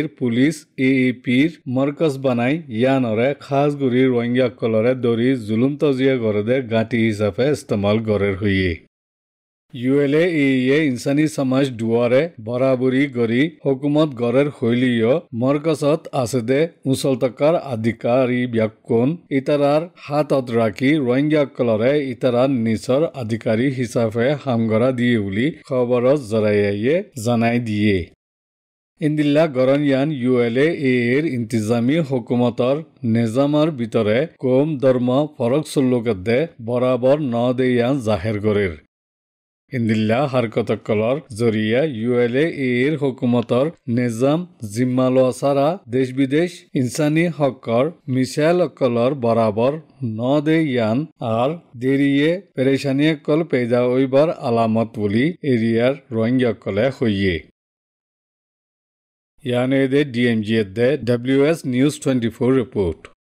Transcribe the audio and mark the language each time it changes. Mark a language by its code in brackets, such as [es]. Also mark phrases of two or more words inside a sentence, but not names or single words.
[rhg] পুলিচ AAPৰ মৰকজ বানাই ইয়ানৰে খাসগুৰি ৰোহিংগ্যাসকলৰে দৰি জুলুম তজিয়া গৰদে গাঁটি হিচাপে ইস্তেমাল গৰেৰ হইয়ে ULA ইনসানি সমাজ দুয়ারে বরাবরি গরি হুকুমত গড়ের হইলিও মরকজত আছে দে মুসলতকার আধিকারী ব্যাকুন ইতারার হাতত রাখি ৰোহিংগ্যাসকলরে ইতারার নিচর আধিকারী হিসাবে হামগরা দিয়ে বুলি খবরত জরাইয়ে জানাই দিয়ে ইন্দিল্লা গরনিয়ান ULA এর ইন্তিজামি হুকুমতর নিজামৰ ভিতরে কম ধর্ম ফরক চল্লুকদে বরাবর ন দেয়ান জাহের গরের ইন্দিল্লা হারকতকলৰ জৰিয়া ULA এর হুকুমতৰ নিজাম জিম্মালোয়াসারা দেশ বিদেশ ইনসানি হকৰ মিছাইলকলৰ বরাবর ন দে ইয়ান আর দেরিয়ে পেরেশানিয়কল পেদা হইবার আলামত বুলি এরিয়ার ৰোহিংগ্যাসকলে হইয়ে ইয়ানে দে DMG দে WS News 24 রিপোর্ট